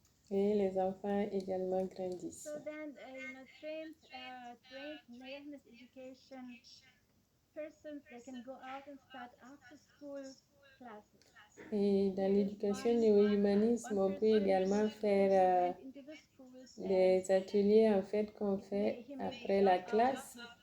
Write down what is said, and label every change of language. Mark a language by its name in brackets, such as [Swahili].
[French] Et les enfants également grandissent. [English] So then, trained awareness education persons, they can go out and start after school classes. [French] Et dans l'éducation néo-humanisme, on peut également faire des ateliers en fait qu'on fait après la classe.